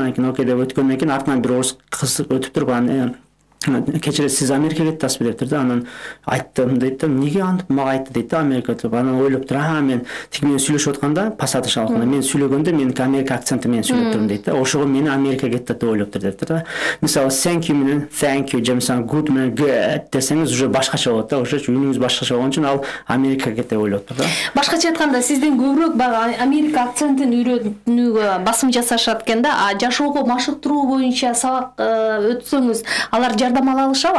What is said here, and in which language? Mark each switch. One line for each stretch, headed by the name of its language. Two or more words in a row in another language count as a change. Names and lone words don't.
Kyrgyz: Анан кийин окей деп өткөндөн кийин артынан бир орус кыз өтүп туруп, анан кечиресиз, сиз Америкага кеттасызбы дептир да. Анан айттым дейт да, эмнеге антип мага айтты дейт да, Америка деп. Анан ойлоп тур, мен тиги менен сүйлөшүп атканда, посадочный алганда мен сүйлөгөндө меники Америка акценти менен сүйлөп турмун дейт да. Ошого мени Америкага кеттет деп ойлоптур дептир да.
English: Мисалы thank you менен thank you,
Kyrgyz: же мисалы good менен good десеңиз уже башкача болот да. Ошо үнүңүз башкача болгон үчүн ал Америкага кет деп ойлоптур да. Башкача айтканда, сизден көбүрөөк баягы Америка акцентин үйрөнүүгө басым жасашат экен да. Жашоого машыктыруу боюнча сабак өтсөңүз, алар жардам ала алышабы?